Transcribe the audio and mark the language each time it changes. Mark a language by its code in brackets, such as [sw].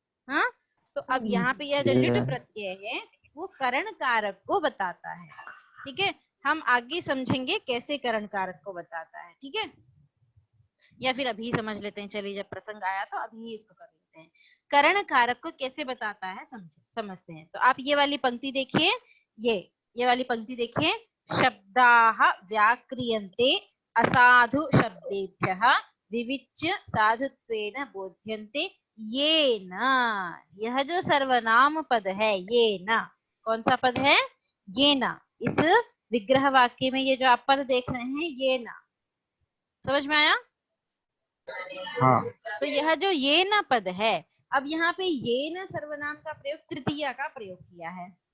[hi] हाँ, तो अब यहाँ पे यह जो लिट प्रत्यय है वो करण कारक को बताता है, ठीक है। हम आगे समझेंगे कैसे करण कारक को बताता है, ठीक है। या फिर अभी समझ लेते हैं, चलिए जब प्रसंग आया तो अभी इसको कर लेते हैं। करण कारक को कैसे बताता है समझते हैं। तो आप ये वाली पंक्ति देखिए, ये वाली पंक्ति देखिए। [sa] शब्दाः व्याक्रियन्ते असाधु शब्देभ्यः विविच्य साधुत्वेन बोध्यन्ते येन। [hi] यह जो सर्वनाम पद है येन, कौन सा पद है, येन। इस विग्रह वाक्य में ये जो आप पद देख रहे हैं येन, समझ में आया। हाँ। तो यह जो ये न पद है, अब यहाँ पे ये न सर्वनाम का प्रयोग तृतीया का प्रयोग किया है।